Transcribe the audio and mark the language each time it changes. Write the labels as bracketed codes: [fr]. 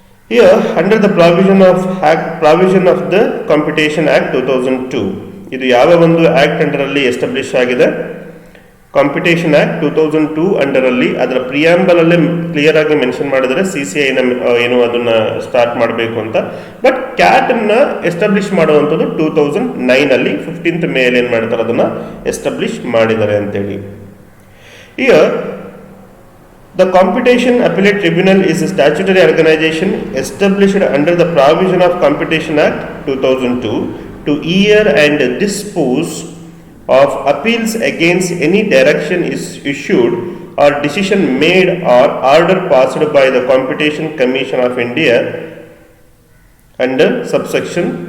[en] Here, under the provision of the Competition Act 2002, [kn] ಇದು ಯಾವ ಒಂದು ಆಕ್ಟ್ ಅಂಡರಲ್ಲಿ ಎಸ್ಟಾಬ್ಲಿಷ್ ಆಗಿದೆ? Competition act 2002 ಅಂಡರಲ್ಲಿ. ಅದರ ಪ್ರಿಯಾಂಬಲ್ ಅಲ್ಲೇ ಕ್ಲಿಯರ್ ಆಗಿ ಮೆನ್ಷನ್ ಮಾಡಿದರೆ CCI ಏನು ಅದನ್ನ ಸ್ಟಾರ್ಟ್ ಮಾಡಬೇಕು ಅಂತ. ಬಟ್ ಕ್ಯಾಟ್ ಅನ್ನ ಎಸ್ಟಾಬ್ಲಿಷ್ ಮಾಡುವಂಥದ್ದು 2009 ಅಲ್ಲಿ 15th May ಏನು ಮಾಡ್ತಾರೆ, ಅದನ್ನ ಎಸ್ಟಾಬ್ಲಿಷ್ ಮಾಡಿದ್ದಾರೆ ಅಂತೇಳಿ. [en] Here, the Competition Appellate Tribunal is a statutory organization established under the provision of Competition Act 2002 to hear and dispose of appeals against any direction is issued or decision made or order passed by the Competition Commission of India under subsection